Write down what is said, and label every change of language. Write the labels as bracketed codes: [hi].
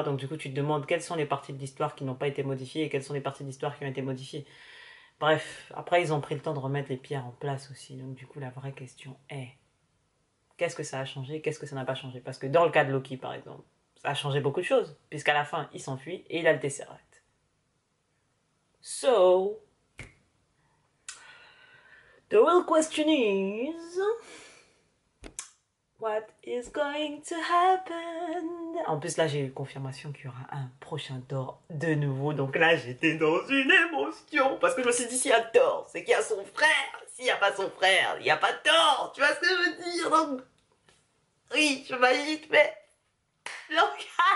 [fr] Donc du coup, tu te demandes quelles sont les parties de l'histoire qui n'ont pas été modifiées et quelles sont les parties de l'histoire qui ont été modifiées. Bref, après, ils ont pris le temps de remettre les pierres en place aussi. Donc du coup, la vraie question est, qu'est-ce que ça a changé? Qu'est-ce que ça n'a pas changé? Parce que dans le cas de Loki, par exemple, ça a changé beaucoup de choses, puisqu'à la fin, il s'enfuit et il a le Tesseract. [en] So, the real question is, what is going to happen? [fr] En plus, là, j'ai eu confirmation qu'il y aura un prochain Thor de nouveau. Donc là, j'étais dans une émotion. Parce que je me suis dit, s'il y a Thor, c'est qu'il y a son frère. S'il n'y a pas son frère, il n'y a pas Thor. Tu vois ce que je veux dire? Donc, oui, je m'agite, mais... Donc,